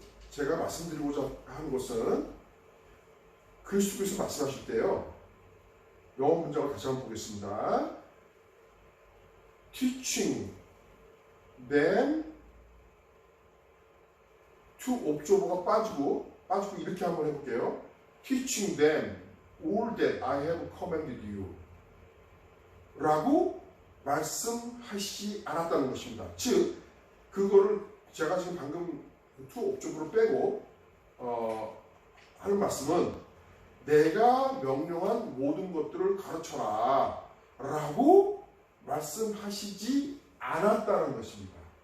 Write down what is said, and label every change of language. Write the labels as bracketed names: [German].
[Korean] 제가 말씀드리고자 하는 것은 그리스도께서 말씀하실 때요. 영어 문장을 다시 한번 보겠습니다. [English] Teaching them to [Korean] 옵조버가 빠지고 이렇게 한번 해볼게요. [English] Teaching them all that I have commanded you [Korean] 라고 말씀하시지 않았다는 것입니다. 즉 그거를 제가 지금 방금 to 옵조버로 빼고 하는 말씀은 내가 명령한 모든 것들을 가르쳐라 라고 말씀하시지 않았다는 것입니다.